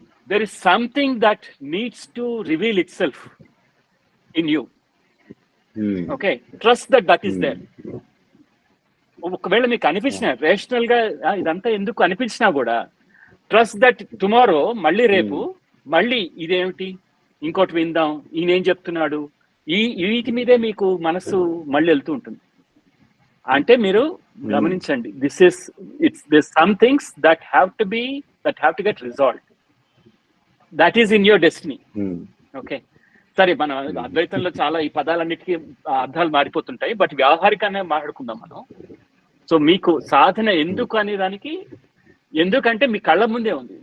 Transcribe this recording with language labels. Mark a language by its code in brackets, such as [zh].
[en] there is something that needs to reveal itself in you. Okay, trust that is there. [te] ఒకవేళ మీకు అనిపించిన rational గా ఇదంతా ఎందుకు అనిపించినా కూడా [en] trust that tomorrow [te] మళ్ళీ రేపు మళ్ళీ ఇదేమిటి ఇంకోటి విందాం, ఈయన ఏం చెప్తున్నాడు, వీటి మీదే మీకు మనసు మళ్ళీ వెళ్తూ ఉంటుంది. అంటే మీరు గమనించండి, [en] there's some things that have to get resolved. That is in your destiny. [te] Okay, సరే మన అద్వైతంలో చాలా ఈ పదాలన్నిటికీ అర్థాలు మారిపోతుంటాయి, బట్ వ్యవహారికంగా మాట్లాడుకుందాం మనం. సో మీకు సాధన ఎందుకు అనే దానికి, ఎందుకంటే మీ కళ్ళ ముందే ఉంది.